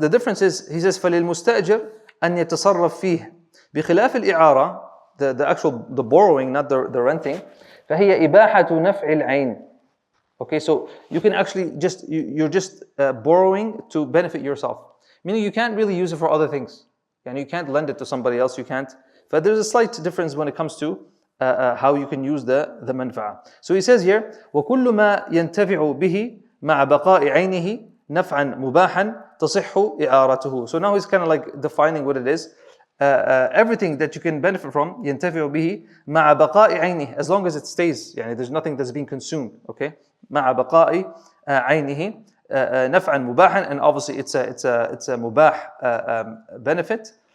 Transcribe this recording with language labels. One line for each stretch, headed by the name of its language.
English: The difference is, he says,
Arabic: فَلِلْمُسْتَأْجِرْ أَنْ يَتَصَرَّفْ فِيهِ بِخِلَافِ الْإِعَارَةِ,
English: the borrowing, not the renting,
Arabic: فَهِيَ إِبَاحَةُ نَفْعِ الْعَيْنِ.
English: Okay, so you can actually you're just borrowing to benefit yourself. Meaning you can't really use it for other things. And you can't lend it to somebody else, you can't. But there's a slight difference when it comes to how you can use the manfa'a. So he says here,
Arabic: وَكُلُّ مَا يَنْتَفِعُ بِهِ مَعَ بَقَاءِ عَيْنِهِ نَفْعًا مُبَاحًا تَصِحُّ إِعَارَتُهُ.
English: So now he's kind of like defining what it is. Everything that you can benefit from,
Arabic: ينتفع به مع بقاء عينه,
English: as long as it stays,
Arabic: يعني
English: there's nothing that's being consumed, okay?
Arabic: مع بقاء عينه نفعا مباحا,
English: and obviously it's a mubah benefit.